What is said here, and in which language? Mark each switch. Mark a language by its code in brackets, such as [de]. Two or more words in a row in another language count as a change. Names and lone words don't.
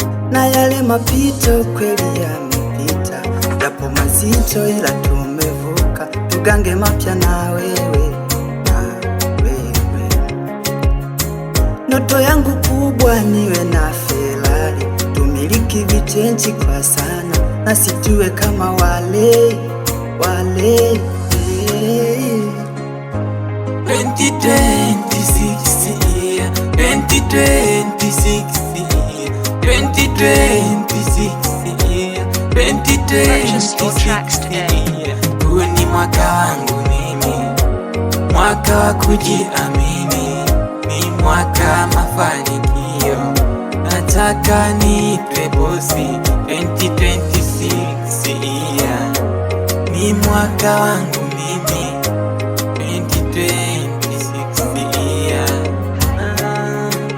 [sw] Na yale mapito kweli yamepita, japo mazito ila tumevuka. Tugange mapya na wewe, na wewe. Ndoto yangu kubwa niwe na Ferrari, tumiliki vichenji kwa sana, na sijue kama wale, wale, eh. [en] Twenty twenty-six year, twenty twenty-six Twenty twenty-six, yeah. Purchase your tracks today. Twenty twenty-six, yeah. [sw] Huu ni mwaka wangu mimi, mwaka wa kujiamini, ni mwaka mafanikio. Nataka niitwe bosi, [en] twenty twenty-six, yeah. [sw] Ni mwaka wangu mimi, [en] twenty twenty-six, yeah. Ah.